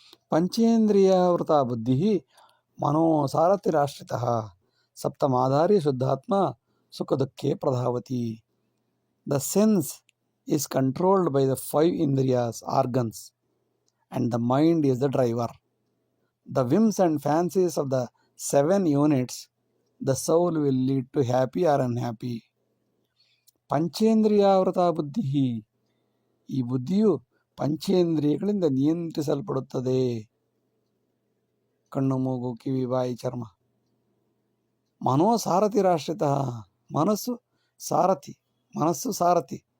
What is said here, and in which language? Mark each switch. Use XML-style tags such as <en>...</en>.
<sa>ಪಂಚೇಂದ್ರಿಯಾವೃತ ಬುದ್ಧಿ ಮನೋಸಾರಥಿರಾಶ್ರಿತಃ ಸಪ್ತಮಾಧಾರಿ ಶುದ್ಧಾತ್ಮ ಸುಖ ದುಃಖೇ ಪ್ರಧಾವತಿ.</sa> <en>The sense is controlled by the 5 ಇಂದ್ರಿಯಾಸ್ organs and the mind is the driver. The whims and fancies of the 7 units, the soul will lead to happy or unhappy.</en> <sa>ಪಂಚೇಂದ್ರಿಯಾವೃತ ಬುದ್ಧಿ,</sa> <kn>ಈ ಬುದ್ಧಿಯು ಪಂಚೇಂದ್ರಿಯಗಳಿಂದ ನಿಯಂತ್ರಿಸಲ್ಪಡುತ್ತದೆ. ಕಣ್ಣು, ಮೂಗು, ಕಿವಿ, ಬಾಯಿ, ಚರ್ಮ. ಮನೋಸಾರಥಿರಾಶ್ರಿತ, ಮನಸ್ಸು ಸಾರಥಿ.</kn>